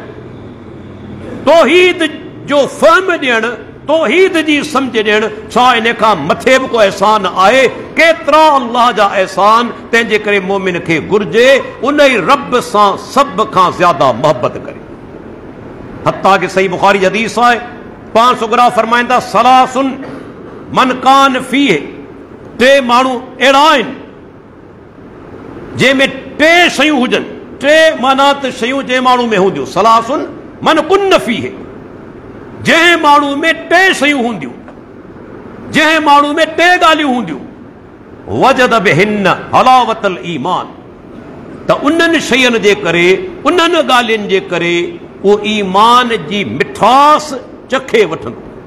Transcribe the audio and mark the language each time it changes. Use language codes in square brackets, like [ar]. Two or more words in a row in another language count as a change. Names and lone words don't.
[sd] तौहीद जो फ़हम ॾियणु, तौहीद जी सम्झ ॾियणु, छा इन खां मथे बि को एहसान आहे? केतिरा अल्लाह जा एहसान, तंहिंजे करे मोमिन खे घुरिजे उन ई रब सां सभ खां ज़्यादा मोहबत करे। हत्ता कि सही बुखारी हदीस आहे, पाण सुगरा फरमाईंदा [ar] ثلاث من كان فيه, [sd] टे माण्हू अहिड़ा आहिनि जंहिंमें टे शयूं हुजनि, टे माना त शयूं जंहिं माण्हू में हूंदियूं। [ar] ثلاث من كن فيه, [sd] जंहिं माण्हू में टे शयूं हूंदियूं, जंहिं माण्हू में टे ॻाल्हियूं हूंदियूं, [ar] وجد بهن حلاوة الإيمان, [sd] त उन्हनि शयुनि जे करे, उन्हनि ॻाल्हियुनि जे करे उहो ईमान जी मिठास चखे वठंदो।